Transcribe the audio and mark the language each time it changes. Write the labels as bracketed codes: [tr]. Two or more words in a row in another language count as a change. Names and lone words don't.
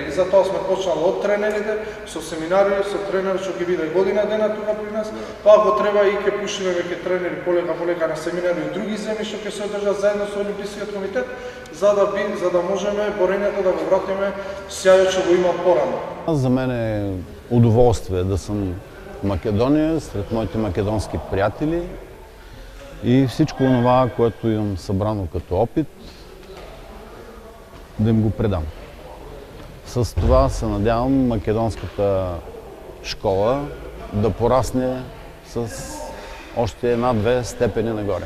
[mk] И затоа сме почнали од тренерите, со семинари, со тренери што ќе биде година дена тука при нас, па ако треба и ќе пушиме веќе тренери полека на семинари и други земји што ќе се одржат заедно со Олимпискиот комитет, за да можеме борењето да го вратиме сјајот што го има порано. [bg] За мен е удоволствие да съм в Македония, сред моите македонски приятели и всичко това, което имам събрано като опит, да им го предам. С това се надявам македонската школа да порасне с още една-две степени нагоре.